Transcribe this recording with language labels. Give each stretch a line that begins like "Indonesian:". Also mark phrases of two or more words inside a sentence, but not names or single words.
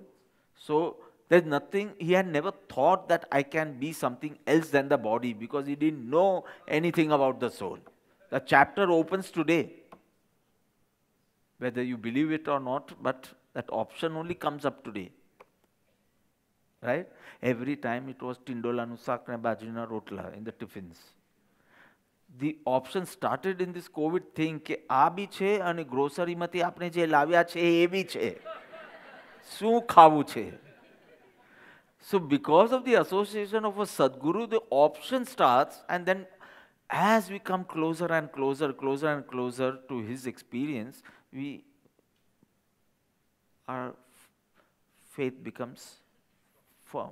English: So there's nothing, he had never thought that I can be something else than the body because he didn't know anything about the soul. The chapter opens today. Whether you believe it or not, but that option only comes up today. Right? Every time it was
Gujarati: ટીંડોળાનું શાક ને બાજરીના રોટલા
English: in the tiffins. The option started in this COVID thing
Gujarati: કે આ બી છે અને ગ્રોસરીમાંથી આપણે જે લાવ્યા છે એ બી છે. શું ખાવું છે?
English: So because of the association of a Sadguru, the option starts, and then as we come closer and closer to his experience, our faith becomes firm.